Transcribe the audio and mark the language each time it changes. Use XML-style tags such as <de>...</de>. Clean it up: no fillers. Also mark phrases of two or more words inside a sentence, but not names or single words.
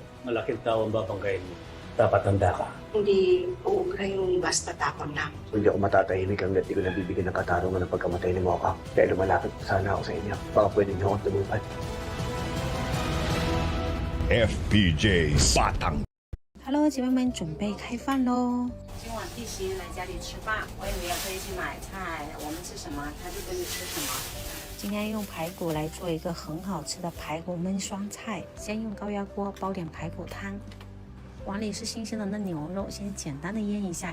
<tl>Malaking tao ang babanggain mo. Dapat handa ka. Hindi uubra yung basta tapang lang. Hindi ako matatahimik hanggat di ko nabibigyan ng katarungan ng pagkamatay ni Mokang. Kaya lumalapit sana ako sa inyo. Baka pwede niyo akong tumupad. FPJ Batang.</tl> <zh>Hello， 姐妹们，准备开饭喽！今晚弟媳来家里吃饭，我也没有特意去买菜，我们吃什么他就跟着吃什么。今天用排骨来做一个很好吃的排骨焖酸菜，先用高压锅煲点排骨汤。碗里是新鲜的嫩牛肉，先简单的腌一下。</zh>